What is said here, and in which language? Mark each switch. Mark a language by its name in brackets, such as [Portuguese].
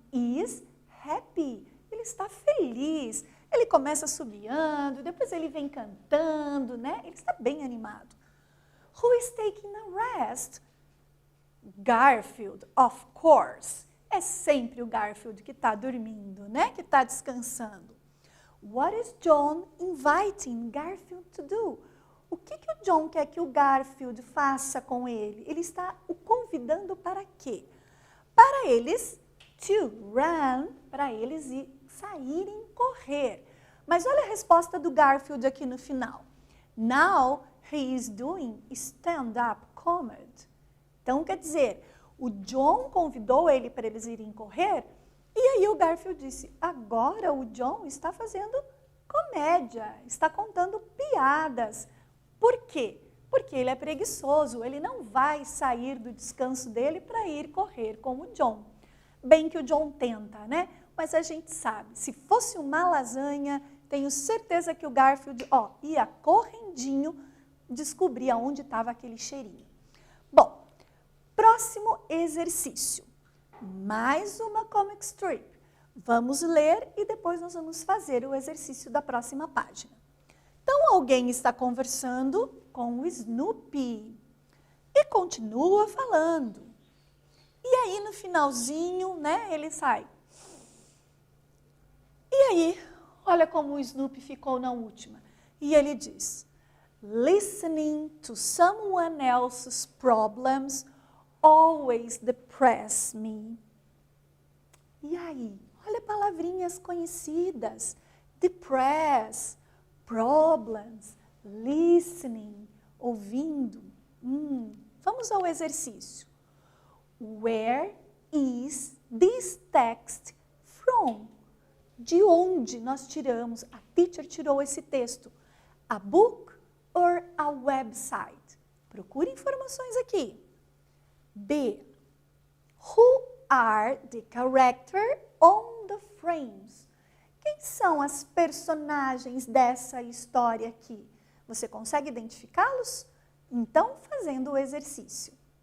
[English] is happy. [Portuguese] Ele está feliz. Ele começa assobiando, depois ele vem cantando, né? Ele está bem animado. [English] Who is taking a rest? Garfield, of course. [Portuguese] É sempre o Garfield que está dormindo, né? Que está descansando. [English] What is John inviting Garfield to do? [Portuguese] O que o John quer que o Garfield faça com ele? Ele está o convidando para quê? Para eles [English] to run, [Portuguese] para eles saírem correr. Mas olha a resposta do Garfield aqui no final. [English] Now he is doing stand-up comedy. [Portuguese] Então, quer dizer, o John convidou ele para eles irem correr, e aí o Garfield disse, agora o John está fazendo comédia, está contando piadas. Por quê? Porque ele é preguiçoso, ele não vai sair do descanso dele para ir correr com o John. Bem que o John tenta, né? Mas a gente sabe, se fosse uma lasanha, tenho certeza que o Garfield, ia correndinho descobrir aonde estava aquele cheirinho. Bom, próximo exercício. Mais uma comic strip. Vamos ler e depois nós vamos fazer o exercício da próxima página. Então, alguém está conversando com o Snoopy e continua falando. E aí, no finalzinho, né, ele sai. E aí, olha como o Snoopy ficou na última. E ele diz, [English] listening to someone else's problems always depress me. [Portuguese] E aí, olha palavrinhas conhecidas. Depress, problems, listening, ouvindo. Vamos ao exercício. [English] Where is this text from? [Portuguese] De onde nós tiramos? A teacher tirou esse texto. [English] A book or a website? [Portuguese] Procure informações aqui. B. [English] Who are the characters on the frames? [Portuguese] Quem são as personagens dessa história aqui? Você consegue identificá-los? Então, fazendo o exercício.